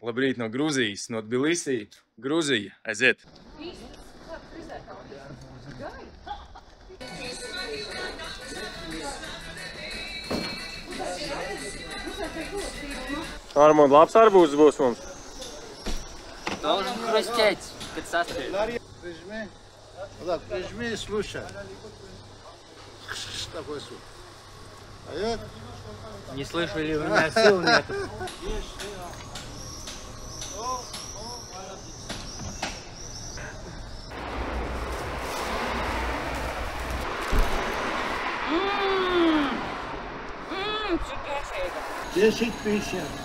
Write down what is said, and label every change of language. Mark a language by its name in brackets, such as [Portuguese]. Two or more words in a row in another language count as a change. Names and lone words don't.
[Latvian] Labrīt no Gruzijas, no Tbilisī. Gruzija, aiziet! Armand, labs arbūzs būs mums. [Russian] Должен хрустеть, [Latvian] kad saspēj. [Russian] Прижми и слушай. Такой звук. Поет? Не слышу, или у меня сил нету. Десять 50.